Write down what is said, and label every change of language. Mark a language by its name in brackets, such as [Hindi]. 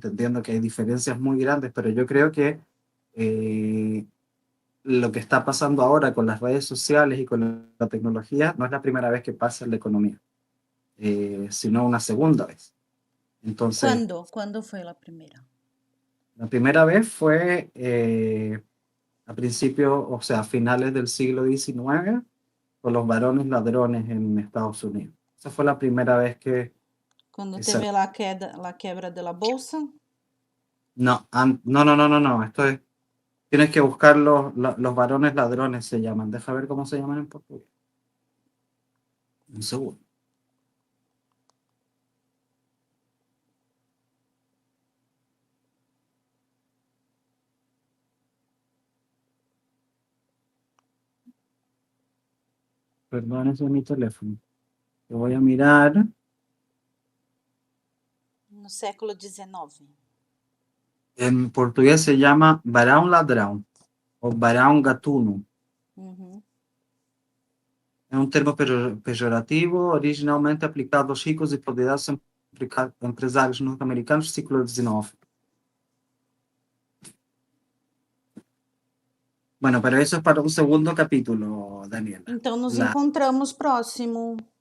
[Spanish] Entendiendo que hay diferencias muy grandes, pero yo creo que eh, lo que está pasando ahora con las redes sociales y con la tecnología no es la primera vez que pasa en la economía, sino una segunda vez. Entonces, [Portuguese] Quando? Quando foi a primeira? [Spanish] la primera vez fue a principios, o sea, a finales del siglo XIX, con los varones ladrones en Estados Unidos. Esa fue la primera vez [Portuguese] Quando que teve lá a quebra da bolsa? [Spanish] no, no, no, no, no, no, tienes que buscar los varones ladrones se llaman. Deja ver cómo se llaman en portugués. Un segundo. Perdón, ese es mi teléfono. Lo voy a mirar. [Portuguese] No século XIX. [Spanish] En portugués se llama [Portuguese] varão ladrão o varão gatuno. Uhum. É um termo pejorativo originalmente aplicado aos ricos e poderosos empresários norte-americanos do século XIX. [Spanish] Bueno, pero eso es para un segundo capítulo, Daniela. [Portuguese] Então nos encontramos próximo.